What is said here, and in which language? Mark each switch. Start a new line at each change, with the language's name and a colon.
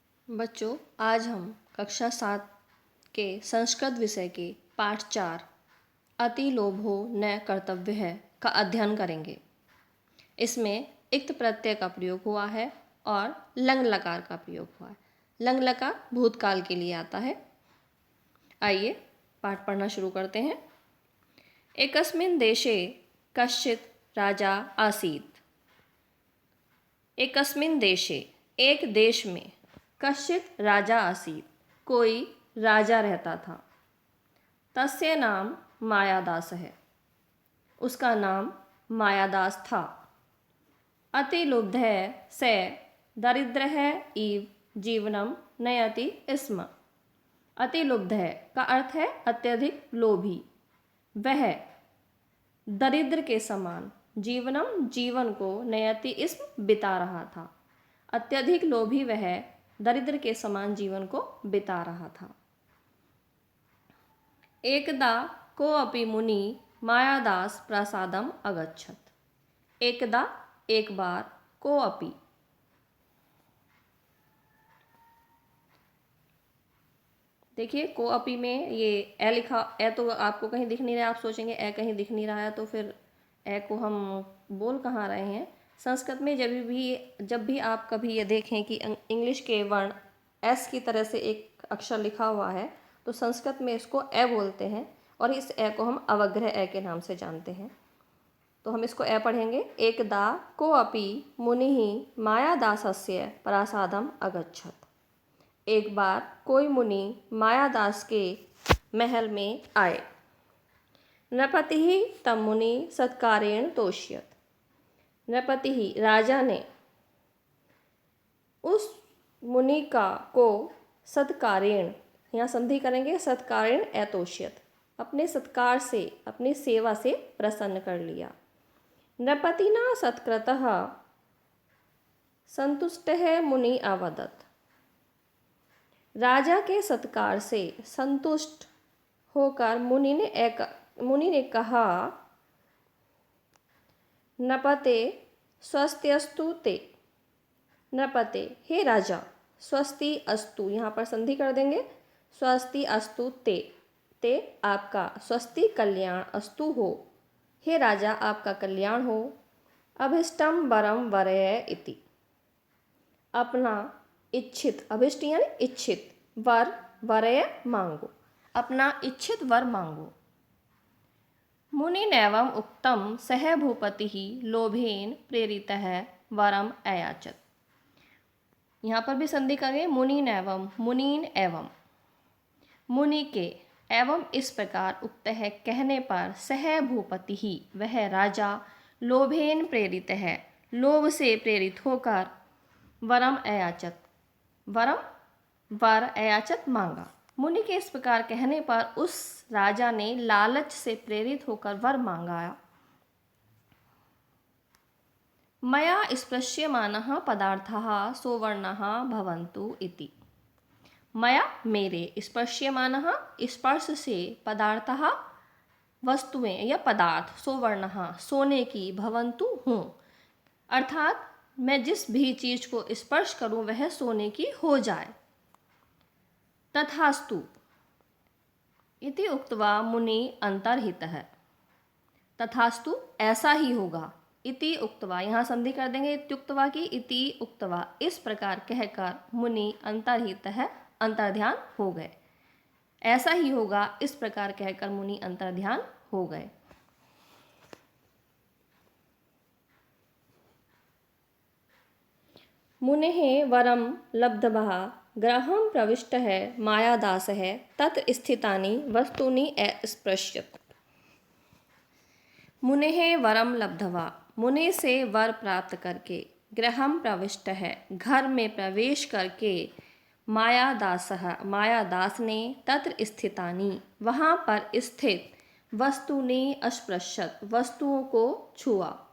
Hindi: बच्चों, आज हम कक्षा 7 के संस्कृत विषय के पाठ 4 अति लोभो न कर्तव्य है का अध्ययन करेंगे। इसमें इक्त प्रत्यय का प्रयोग हुआ है और लंग लकार का प्रयोग हुआ है। लंग लकार भूतकाल के लिए आता है। आइए पाठ पढ़ना शुरू करते हैं।
Sanskrit: एकस्मिन् देशे कश्चित् राजा आसीत्। एकस्मिन् देशे,
Hindi: एक देश में,
Sanskrit: कश्चित् राजा आसीत्,
Hindi: कोई राजा रहता था।
Sanskrit: तस्य नाम
Hindi: मायादास है, उसका नाम मायादास था।
Sanskrit: अतिलुब्धः स दरिद्रः इव जीवनम नयति स्म।
Hindi: अतिलुब्धः का अर्थ है अत्यधिक लोभी। वह दरिद्र के समान जीवन को
Sanskrit: नयति स्म
Hindi: बिता रहा था। अत्यधिक लोभी वह दरिद्र के समान जीवन को बिता रहा था।
Sanskrit: एकदा कोऽपि मुनि मायादास प्रासादम अगच्छत्।
Hindi: एकदा एक बार, कोऽपि देखिए कोअपि में ये ए लिखा, ए तो आपको कहीं दिख नहीं रहा है। आप सोचेंगे ए कहीं दिख नहीं रहा है तो फिर ए को हम बोल कहाँ रहे हैं। संस्कृत में जब भी आप कभी ये देखें कि इंग्लिश के वर्ण एस की तरह से एक अक्षर लिखा हुआ है तो संस्कृत में इसको ए बोलते हैं और इस ए को हम अवग्रह ए के नाम से जानते हैं। तो हम इसको ए पढ़ेंगे।
Sanskrit: एकदा कोऽपि मुनिः मायादासस्य प्रासादम अगच्छत्।
Hindi: एक बार कोई मुनि मायादास के महल में आए।
Sanskrit: नृपतिः तं मुनि सत्कारेण तोष्यत्।
Hindi: नृपतिः राजा ने उस मुनि को सत्कारेण, यहाँ संधि करेंगे,
Sanskrit: सत्कारेण एतोष्यत्,
Hindi: अपने सत्कार से, अपनी सेवा से प्रसन्न कर लिया।
Sanskrit: नृपतिना सत्कृतः संतुष्टः मुनि अवदत्।
Hindi: राजा के सत्कार से संतुष्ट होकर मुनि ने कहा,
Sanskrit: नृपते स्वस्त्यस्तु ते।
Hindi: नृपते, हे राजा, स्वस्ति अस्तु, यहाँ पर संधि कर देंगे,
Sanskrit: स्वस्ति अस्तु ते,
Hindi: ते आपका, स्वस्ति कल्याण, अस्तु हो, हे राजा आपका कल्याण हो।
Sanskrit: अभिष्टम वरम वरय इति,
Hindi: अपना इच्छित, अभिष्ट यानी इच्छित, वर वरय मांगो, अपना इच्छित वर मांगो।
Sanskrit: मुनिनेवम् उक्तं सः भूपतिः लोभेन प्रेरितः वरम अयाचत।
Hindi: यहाँ पर भी संधि करें, मुनिनेवम्, मुनीन एवं, मुनि के, एवं इस प्रकार उक्त है कहने पर, सह भूपतिः वह राजा, लोभेन प्रेरित है लोभ से प्रेरित होकर,
Sanskrit: वरम अयाचत,
Hindi: वरम वर अयाचत मांगा। मुनि के इस प्रकार कहने पर उस राजा ने लालच से प्रेरित होकर वर मांगा।
Sanskrit: मया स्पृश्यमानः पदार्थः सोवर्णः भवन्तु इति।
Hindi: मया मेरे, स्पृश्यमानः स्पर्श से, पदार्थः वस्तुएं या पदार्थ, सोवर्णः सोने की, भवन्तु हूँ, अर्थात मैं जिस भी चीज को स्पर्श करूं वह सोने की हो जाए।
Sanskrit: तथास्तु इति उक्त्वा मुनि अंतर्हितः।
Hindi: तथास्तु ऐसा ही होगा,
Sanskrit: इति उक्त्वा,
Hindi: यहाँ संधि कर देंगे इत्युक्त्वा की, इति उक्त्वा इस प्रकार कहकर मुनि अंतर्हितः अंतर्ध्यान हो गए। ऐसा ही होगा इस प्रकार कहकर मुनि अंतर्ध्यान हो गए।
Sanskrit: मुनेः वरं लब्ध्वा गृहं प्रविष्टः मायादासः तत्र स्थितानि वस्तूनि अस्पृशत्। मुनेः वरं लब्ध्वा,
Hindi: मुनि से वर प्राप्त करके, गृहं प्रविष्टः घर में प्रवेश करके, मायादास ने,
Sanskrit: तत्र स्थितानि
Hindi: वहाँ पर स्थित,
Sanskrit: वस्तूनि अस्पृशत्
Hindi: वस्तुओं को छुआ।